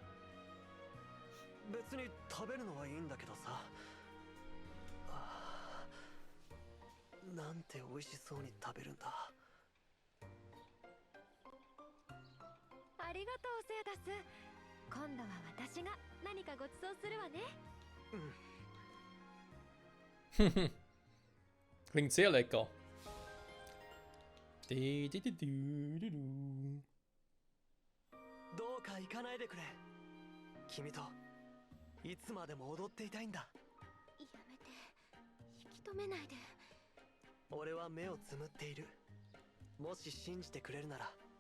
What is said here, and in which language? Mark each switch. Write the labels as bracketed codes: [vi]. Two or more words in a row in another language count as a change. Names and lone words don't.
[ja] 別に食べるのはいいんだけどさ。なんて美味しそうに食べるんだ。ありがとうセアダス。今度は私が何かご馳走するわね。 [de] Klingt sehr lecker. [ja] どうか行かないでくれ。君といつまでも踊っていたいんだ。やめて、引き止めないで。俺は目をつむっている。もし信じてくれるなら。わ